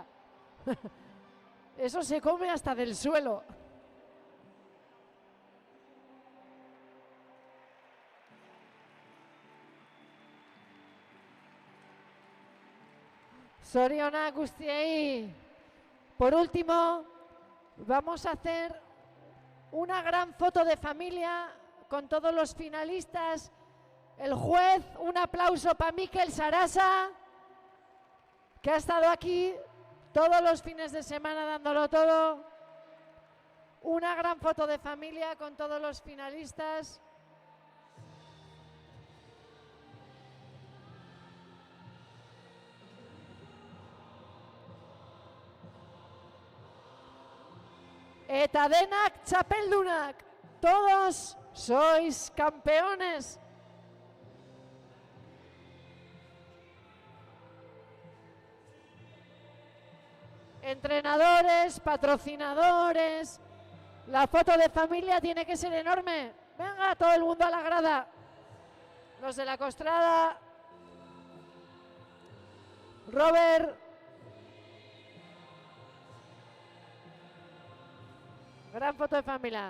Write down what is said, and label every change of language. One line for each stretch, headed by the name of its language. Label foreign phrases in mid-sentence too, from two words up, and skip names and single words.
Spanish: Eso se come hasta del suelo.
Basque: Zorionak guztiei.
Spanish: Por último, vamos a hacer una gran foto de familia con todos los finalistas. El juez, un aplauso para Mikel Sarasa, que ha estado aquí todos los fines de semana dándolo todo. Una gran foto de familia con todos los finalistas.
Basque: Eta denak txapeldunak,
Spanish: todos sois campeones. Entrenadores, patrocinadores, la foto de familia tiene que ser enorme. Venga, todo el mundo a la grada. Los de la Costrada, Robert, gran foto de familia.